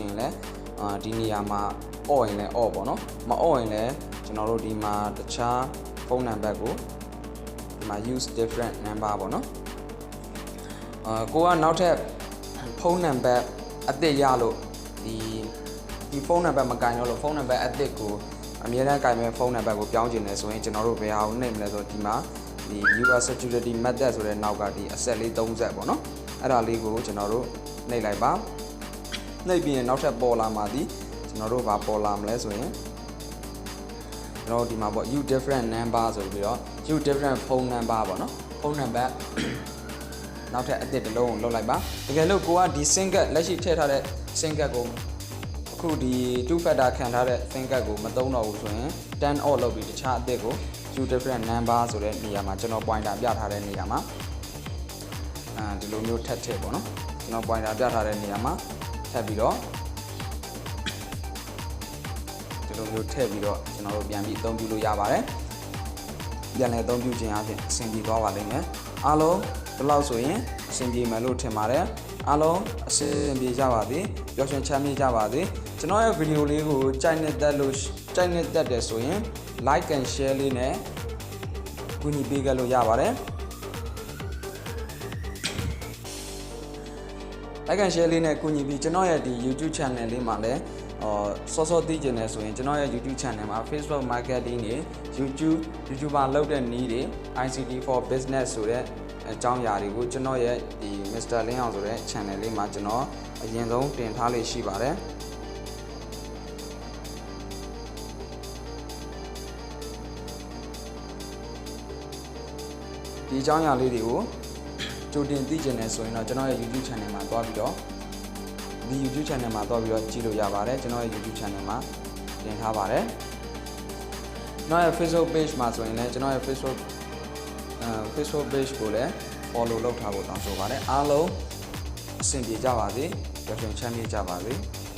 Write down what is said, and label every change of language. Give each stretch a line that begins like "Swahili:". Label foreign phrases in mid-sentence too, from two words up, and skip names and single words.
Burmese: ရင်လည်းဒီနေရာမှာ အော့ရင်လည်းအော့ပေါ့နော်မအော့ရင်လည်းကျွန်တော်တို့ဒီမှာတခြားဖုန်းနံပါတ်ကိုဒီမှာ
English: use different number
Burmese: ပေါ့နော်ကိုကနောက်ထပ်ဖုန်းနံပါတ်အသစ်ရလို့ဒီဖုန်းနံပါတ်မကင်တော့လို့ဖုန်းနံပါတ် အသစ်ကိုအမြဲတမ်းကင်မဲ့ဖုန်းနံပါတ်ကိုပြောင်းကျင်တယ်ဆိုရင်ကျွန်တော်တို့ဘယ်ဟာကိုနှိပ်မလဲဆိုတော့ဒီမှာဒီ
English: user security method
Burmese: ဆိုတဲ့နောက်ကဒီအဆက်လေး3ဆက်ပေါ့နော်အဲ့ဒါလေးကို ကျွန်တော်တို့နှိပ်လိုက်ပါနှိပ်ပြီးရင်နောက်ထပ်ပေါ်လာမှဒီကျွန်တော်တို့ဘာပေါ်လာမလဲဆိုရင်ကျွန်တော်တို့ဒီမှာပေါ့
English: use different number
Burmese: ဆိုပြီးတော့
English: use different phone number
Burmese: ပေါ့နော်ဖုန်းနံပါတ်နောက်ထပ်အသစ်တစ်လုံးကိုလုပ်လိုက်ပါတကယ်လို့ကိုကဒီ
English: SIM card
Burmese: လက်ရှိထည့်ထားတဲ့
English: SIM card
Burmese: ကိုအခုဒီ
English: two factor
Burmese: ခံထားတဲ့
English: SIM card
Burmese: ကိုမသုံးတော့ဘူးဆိုရင်
English: turn off
Burmese: လုပ်ပြီးတခြားအသစ်ကို
English: use different number
Burmese: ဆိုတဲ့နေရာမှာကျွန်တော် pointer ပြထားတဲ့နေရာမှာဒီလိုမျိုးထပ်ထည့်ပေါ့နော်ကျွန်တော် pointer ပြထားတဲ့နေရာမှာထပ်ပြီးတော့ ဒီလိုမျိုးထည့်ပြီးတော့ကျွန်တော်တို့ပြန်ပြီးအသုံးပြုလို့ရပါတယ်ပြန်လည်အသုံးပြုခြင်းအပြင်အဆင်ပြေသွားပါလိမ့်မယ်အားလုံးဒီလောက်ဆိုရင်အဆင်ပြေမယ်လို့ထင်ပါတယ်အားလုံးအဆင်ပြေကြပါစေပျော်ရွှင်ချမ်းမြေ့ကြပါစေကျွန်တော်ရဲ့ဗီဒီယိုလေးကိုကြိုက်နေတဲ့တယ်ဆိုရင်
English: like and share
Burmese: လေးနဲ့ကူညီပေးကြလို့ရပါတယ်
English: like and share
Burmese: လေးနဲ့ကူညီပြီးကျွန်တော်ရဲ့ဒီ
English: YouTube channel
Burmese: လေးမှာလည်းစောစောသိကျင်နေဆိုရင်ကျွန်တော်ရဲ့
English: YouTube channel
Burmese: မှာ
English: Facebook marketing
Burmese: တွေ YouTuber လုပ်တဲ့နည်းတွေ
English: ICT for business
Burmese: ဆိုတဲ့အကြောင်းအရာတွေကိုကျွန်တော်ရဲ့ဒီ Mr. Linn အောင်ဆိုတဲ့ channel လေးမှာကျွန်တော်အရင်ဆုံးတင်ထားလေးရှိပါတယ် ဒီအကြောင်းအရာလေးတွေကိုကြိုတင်သိကျင်နေဆိုရင်တော့ကျွန်တော်ရဲ့
English: YouTube channel
Burmese: မှာသွားပြီးတော့ဒီ
English: YouTube channel
Burmese: မှာသွားပြီးတော့ကြည့်လို့ရပါတယ်ကျွန်တော်ရဲ့
English: YouTube channel
Burmese: မှာတင်ထားပါတယ်ကျွန်တော်ရဲ့
English: Facebook page
Burmese: မှာဆိုရင်လည်းကျွန်တော်ရဲ့
English: Facebook page
Burmese: ကိုလည်း follow လုပ်ထားဖို့တောင်းဆိုပါတယ်အားလုံးအဆင်ပြေကြပါစေပျော်ရွှင်ချမ်းမြေ့ကြပါစေ